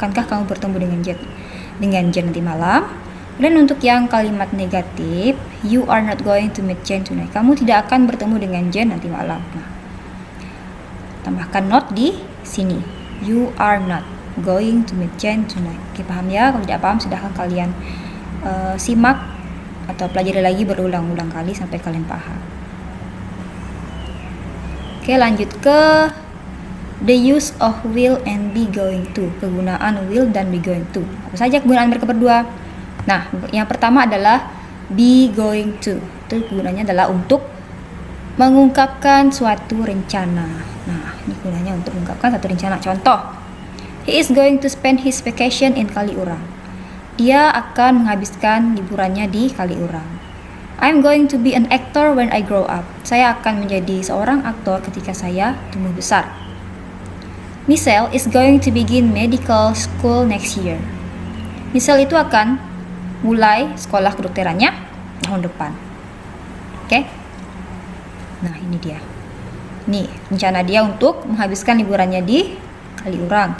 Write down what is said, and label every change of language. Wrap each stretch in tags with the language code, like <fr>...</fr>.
<id>Akankah kamu bertemu dengan Jen nanti malam? Dan untuk yang kalimat negatif,</id> <en>you are not going to meet Jen tonight.</en> <id>Kamu tidak akan bertemu dengan Jen nanti malam. Nah, tambahkan not di sini.</id> <en>You are not going to meet Jen tonight.</en> <id>Oke, paham ya? Kalau tidak paham, silahkan kalian simak atau pelajari lagi berulang-ulang kali sampai kalian paham. Oke, lanjut ke</id> <en>the use of will and be going to.</en> <id>Kegunaan will dan be going to. Apa saja kegunaan mereka berdua? Nah, yang pertama adalah be going to. Itu gunanya adalah untuk mengungkapkan suatu rencana. Nah, ini gunanya untuk mengungkapkan suatu rencana. Contoh,</id> <en>he is going to spend his vacation in Kaliurang.</en> <id>Dia akan menghabiskan liburannya di Kaliurang.</id> <en>I'm going to be an actor when I grow up.</en> <id>Saya akan menjadi seorang aktor ketika saya tumbuh besar.</id> <en>Michelle is going to begin medical school next year.</en> <id>Michelle itu akan mulai sekolah kedokterannya tahun depan. Oke? Nah, ini dia. Nih, rencana dia untuk menghabiskan liburannya di Kaliurang.</id>